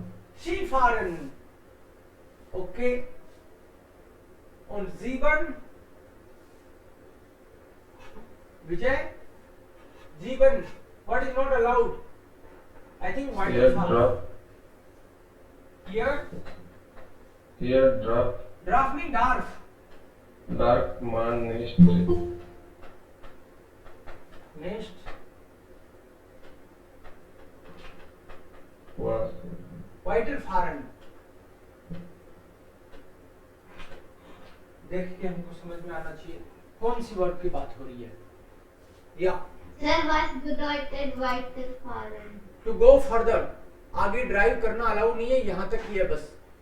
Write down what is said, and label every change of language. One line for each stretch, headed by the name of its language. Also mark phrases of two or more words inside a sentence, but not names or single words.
English: Skifahren। Okay, und 7 Vijay, 7 what is not allowed? I think what
German: Hier
English: is allowed? Here draft mean darf
German: darf man nicht was Weiterfahren।
Hindi: देख के हमको समझ में आना चाहिए कौन सी वर्ड की बात हो रही है। या
English: Sir,
German: was bedeutet weiterfahren?
English: to go further,
Hindi: आगे ड्राइव करना अलाउ नहीं है, यहाँ तक ही है बस।